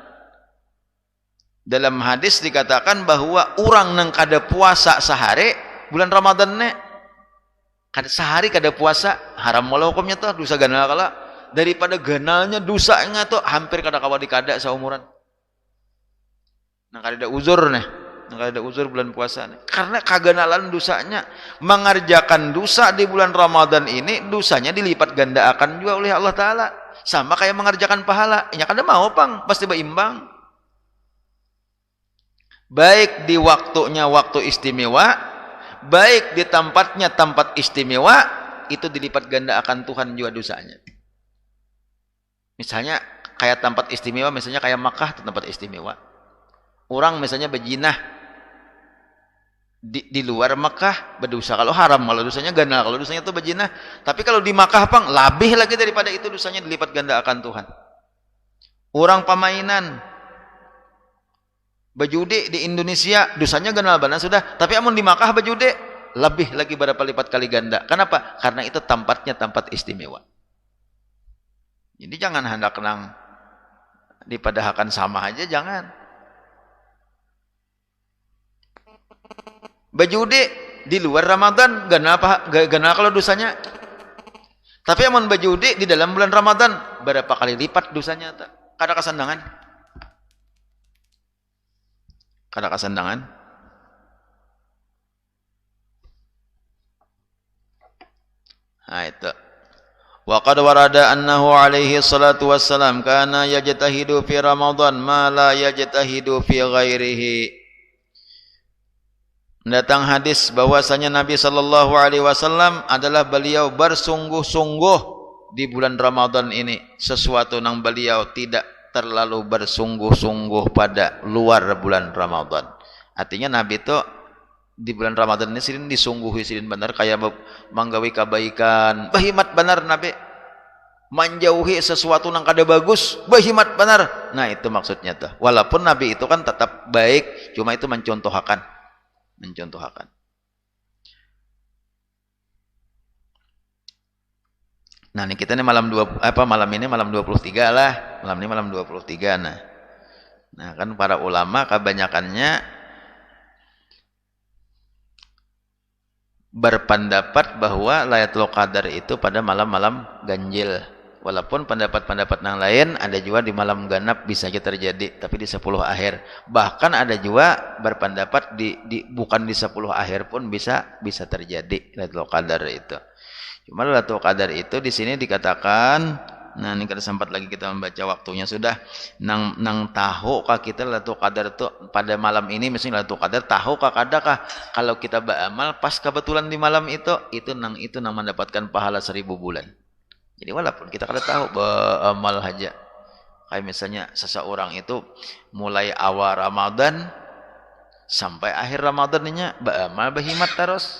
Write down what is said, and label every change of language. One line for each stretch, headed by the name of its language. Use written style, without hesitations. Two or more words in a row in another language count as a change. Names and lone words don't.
Banjar: Dalam hadis dikatakan bahwa orang nang kada puasa sehari bulan Ramadan ne kada sehari kada puasa haram malah hukumnya tuh dosa ganal kala daripada ganalnya dosanya tuh hampir kada kawa dikada saumuran. Nang kada ada uzur nih, nang kada ada uzur bulan puasa nih.
Indonesian: Karena kaganalan dosanya mengerjakan dosa di bulan Ramadan ini dosanya dilipat ganda akan juga oleh Allah Taala.
Banjar: Sama kayak mengerjakan pahala, nya kada mau pang pasti berimbang.
Indonesian: Baik di waktunya waktu istimewa, baik di tempatnya tempat istimewa, itu dilipat ganda akan Tuhan juga dosanya. Misalnya kayak tempat istimewa, misalnya kayak Makkah itu tempat istimewa. Orang misalnya berjinah di luar Makkah berdosa. Kalau haram kalau dosanya ganda, kalau dosanya itu berjinah. Tapi kalau di Makkah pang lebih lagi daripada itu dosanya dilipat ganda akan Tuhan.
Banjar: Orang pemainan bajudi di Indonesia dosanya ganal bana sudah, tapi amun di Makkah bajudi lebih lagi berapa lipat kali ganda.
Indonesian: Kenapa?
Banjar: Karena itu tempatnya tempat istimewa. Jadi jangan hendak nang dipadahakan sama aja, jangan. Bajudi di luar Ramadan ganal kalau dosanya. Tapi amun bajudi di dalam bulan Ramadan berapa kali lipat dosanya tak? Kada kasandangan. Kada kasandangan.
Indonesian: Nah itu.
Arabic: وقد ورد أنه عليه الصلاة والسلام كان يجتهد في رمضان ما لا يجتهد في غيره.
Indonesian: Datang hadis bahwasanya Nabi
Arabic: صلى الله عليه وسلم
Indonesian: adalah beliau bersungguh-sungguh di bulan Ramadan ini, sesuatu yang beliau tidak terlalu bersungguh-sungguh pada luar bulan Ramadan.
Banjar: Artinya Nabi itu di bulan Ramadan ini sidin disungguhi sidin benar kayak manggawi kebaikan. Bahimat benar Nabi. Menjauhi sesuatu yang kada bagus, bahimat benar.
Indonesian: Nah, itu maksudnya tuh. Walaupun Nabi itu kan tetap baik, cuma itu mencontohkan. Nah, ini kita nih malam ini malam 23 lah. Malam ini malam 23 nah. Nah, kan para ulama kebanyakannya berpendapat bahwa Lailatul Qadar itu pada malam-malam ganjil. Walaupun pendapat-pendapat yang lain ada juga di malam genap bisa aja terjadi, tapi di 10 akhir. Bahkan ada juga berpendapat bukan di 10 akhir pun bisa terjadi Lailatul Qadar itu. Cuma Lailatul Qadar itu di sini dikatakan, nah ini kada sempat lagi kita membaca waktunya sudah.
Banjar: Nang tahu kah kita Lailatul Qadar itu pada malam ini, misalnya Lailatul Qadar tahu kah kadakah kalau kita beramal pas kebetulan di malam itu nang mendapatkan pahala 1000 bulan. Jadi walaupun kita kada tahu beramal aja.
Indonesian: Kayak misalnya seseorang itu mulai awal Ramadan sampai akhir Ramadannya beramal berhimat terus.